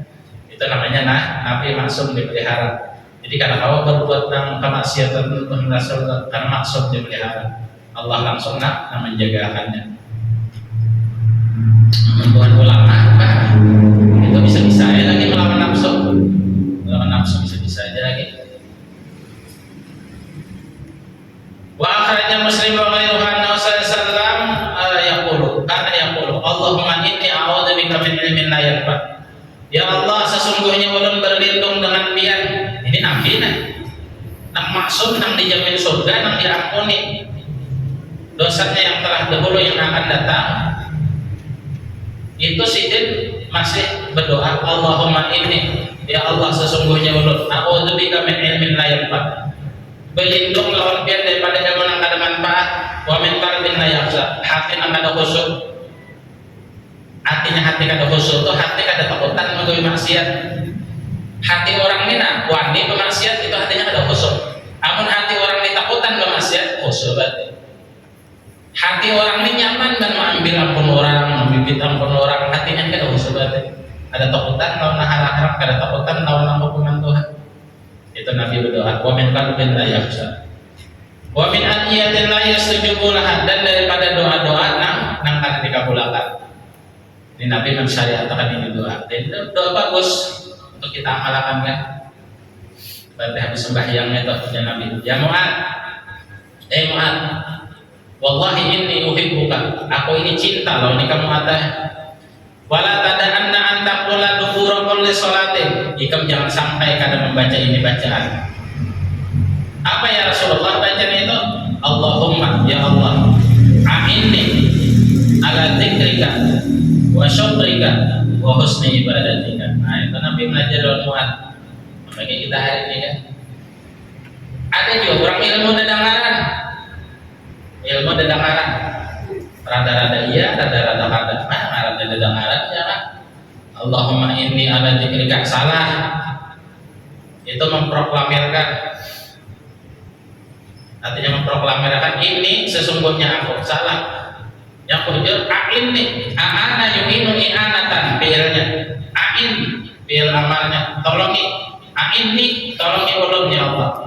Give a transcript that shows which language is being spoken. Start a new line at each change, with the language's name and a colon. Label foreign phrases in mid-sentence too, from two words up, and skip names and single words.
Indonesian: Itu namanya Nabi maksum dipelihara. Jadi karena kau berbuat kemaksiatan Tuhan Rasul karena maksum dipelihara, Allah langsung menjagakannya. Tuhan ulama apa? Itu bisa ya lagi melawan nafsu bisa aja lagi.
Arabic: وأخرج المسلم وغيره أن صلى الله يقول اللهم إني أعوذ بك من علم لا ينفع'. يا الله,
Banjar: sesungguhnya ulun berlindung dengan pian. Ini nabi nang maksud nang dijamin surga, nang diampuni dosanya yang telah dahulu yang akan datang. itu sidin masih berdoa,
Arabic: اللهم إني, يا الله
Banjar: sesungguhnya ulun,
Arabic: أعوذ بك من علم لا ينفع'.
Banjar: Berlindung lawan pian daripada ilmu yang kada manfaat,
Arabic: ومن قلب لا يخشى,
Banjar: hati yang kada khusyuk. Artinya hati kada khusyuk itu hati kada takutan mengawi maksiat. Hati orang mina wani bermaksiat itu hatinya kada khusyuk. Amun hati orang ini takutan bermaksiat khusyuk berarti. Hati orang ini nyaman dan mengambil ampun orang, membibit ampun orang, hatinya kada khusyuk berarti. Ada takutan lawan hal haram, kada takutan lawan hukuman Tuhan.
Indonesian: Itu Nabi berdoa,
Arabic: ومن قلب لا يخشى. ومن أدعية لا يستجاب لها,
Banjar: dan daripada doa-doa nang kada dikabulkan.
Indonesian: Ini Nabi mensyariatkan ini doa. Dan doa bagus untuk kita amalkan kan. Berarti habis sembahyangnya itu punya Nabi.
Arabic: يا معاذ معاذ والله إني أحبك.
Indonesian: Aku ini cinta loh ini kamu ada.
Arabic: ولا تدعن أن تقول دبر كل صلاة.
Banjar: Ikam jangan sampai kada membaca ini bacaan. Apa
Arabic: يا رسول الله
Banjar: bacaan itu?
Arabic: اللهم يا الله أعني على ذكرك وشكرك وحسن عبادتك.
Indonesian: Nah, itu Nabi belajar dalam Mu'ad.
Banjar: Makanya kita hari ini kan ada juga orang ilmu dedengaran, rada-rada iya, rada-rada kada. Rada dedengaran ya kan.
Arabic: اللهم إني على ذكرك,
Banjar: salah.
Indonesian: Itu memproklamirkan, artinya memproklamirkan ini sesungguhnya aku, salah.
Banjar: Yang kujur
Arabic: أعني أعان يعين إعانة,
Banjar: fi'ilnya a'in, fi'il amalnya, tolongi, a'inni, tolongi ulun
Arabic: يا الله.